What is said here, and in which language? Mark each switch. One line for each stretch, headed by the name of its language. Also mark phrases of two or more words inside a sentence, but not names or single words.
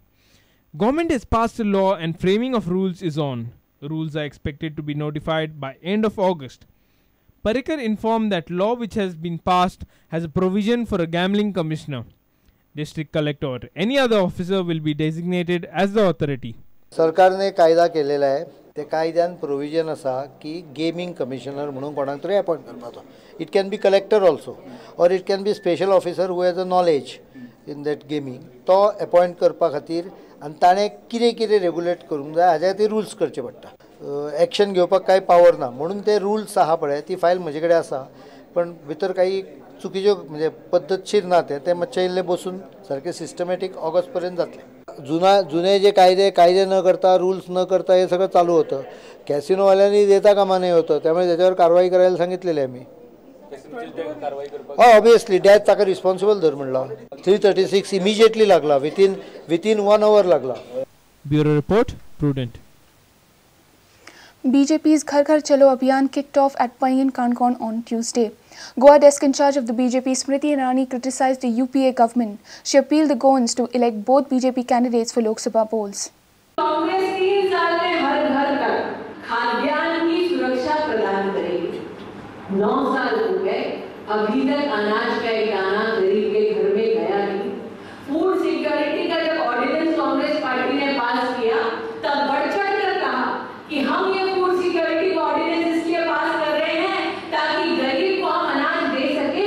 English: Government has passed a law and framing of rules is on. Rules are expected to be notified by end of August. Parrikar informed that law which has been passed has a provision for a gambling commissioner. District collector or any other officer will be designated as the authority.
Konkani: सरकारने कायदा केलेला आहे ते कायद्यान प्रोविजन असा की
English: gaming commissioner
Konkani: म्हणून कोणाक तरी अपॉइंट करपाचो.
English: it can be collector also or it can be special officer who has a knowledge in that gaming
Konkani: तो अपॉइंट करपा खातीर आनी ताणें कितें कितें रेगुलेट करूंक जाय हाजे खातीर रुल्स करचे पडटा. एक्शन घेवपाक कांय पावर ना म्हणून ते रुल्स आहा पळय ती फायल म्हजे कडेन आसा पण भितर काही चुकीच्यो म्हणजे पद्धतशीर ना ते मातशें इल्लें बसून सारकें सिस्टमॅटीक ऑगस्ट पर्यंत जातलें.
Marathi: जुने जे कायदे न करता रूल्स न करता हे सगळं चालू होतं. कॅसिनोवाल्यांनी देता कामा नये होतं, त्यामुळे त्याच्यावर कारवाई करायला सांगितलेली आम्ही.
English: obviously death
Konkani: ताका रिस्पॉन्सिबल धर म्हणला. 336 इमिजिएटली लागला,
English: within 1 hour
Konkani: लागला.
English: Bureau report Prudent. BJP's Ghar Ghar Chalo Abhiyan kicked off at Payan Kangon on Tuesday. Goa desk in charge of the BJP, Smriti Irani, criticized the UPA government. She appealed the Goans to elect both BJP candidates for Lok Sabha polls.
Hindi: कांग्रेस 3 साल में हर घर तक खाद्यान्न की सुरक्षा प्रदान करेगी. 9 साल हो गए, अभी तक अनाज का एक दाना गरीब के घर में गया नहीं.
English: food security
Hindi: का जब ऑर्डिनेंस कांग्रेस पार्टी ने पास किया, तब बढ़ चढ़ कर कहा कि हम ये
English: food security
Hindi: का ऑर्डिनेंस इसलिए पास कर रहे हैं ताकि गरीब को हम अनाज दे सके.